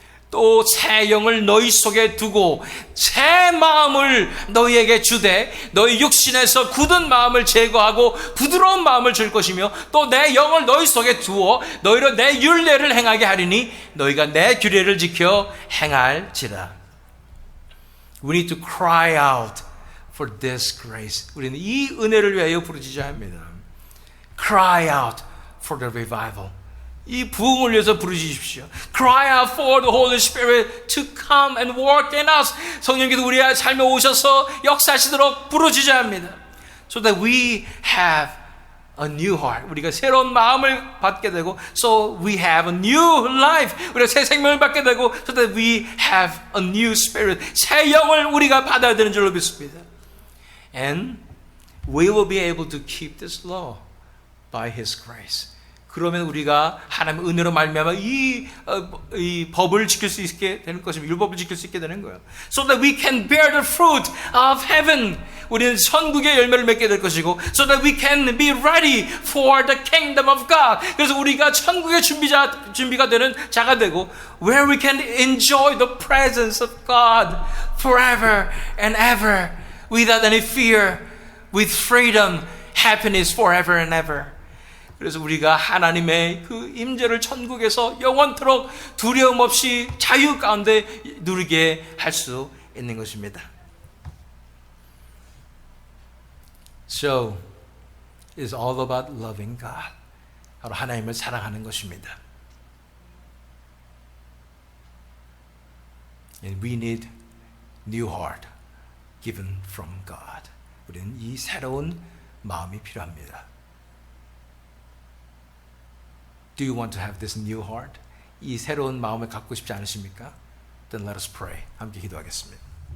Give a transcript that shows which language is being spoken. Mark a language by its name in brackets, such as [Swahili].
[Korean] 또 새 영을 너희 속에 두고 새 마음을 너희에게 주되 너희 육신에서 굳은 마음을 제거하고 부드러운 마음을 줄 것이며 또 내 영을 너희 속에 두어 너희로 내 율례를 행하게 하리니 너희가 내 규례를 지켜 행할지라. [English] We need to cry out for this grace. [Korean] 우리는 이 은혜를 위하여 부르짖어야 합니다. [English] Cry out for the revival. [Korean] 이 부흥을 위해서 부르짖으십시오. [English] Cry out for the Holy Spirit to come and work in us. [Korean] 성령께서 우리의 삶에 오셔서 역사하시도록 부르짖어야 합니다. [English] So that we have a new heart. [Korean] 우리가 새로운 마음을 받게 되고, [English] so we have a new life. [Korean] 우리가 새 생명을 받게 되고, [English] so that we have a new spirit. [Korean] 새 영을 우리가 받아야 되는 줄로 믿습니다. [English] And we will be able to keep this law by His grace. [Korean] 그러면 우리가 하나님의 은혜로 말미암아 이 법을 지킬 수 있게 되는 것입니다. 율법을 지킬 수 있게 되는 거예요. [English] So that we can bear the fruit of heaven. [Korean] 우리는 천국의 열매를 맺게 될 것이고, [English] so that we can be ready for the kingdom of God. [Korean] 그래서 우리가 천국의 준비가 되는 자가 되고, [English] where we can enjoy the presence of God forever and ever, without any fear, with freedom, happiness forever and ever. [Korean] 그래서 우리가 하나님의 그 임재를 천국에서 영원토록 두려움 없이 자유 가운데 누리게 할 수 있는 것입니다. [English] So, it's all about loving God. [Korean] 바로 하나님을 사랑하는 것입니다. [English] And we need new heart given from God. [Korean] 우리는 이 새로운 마음이 필요합니다. [English] Do you want to have this new heart? [Korean] 이 새로운 마음을 갖고 싶지 않으십니까? [English] Then let us pray. [Korean] 함께 기도하겠습니다.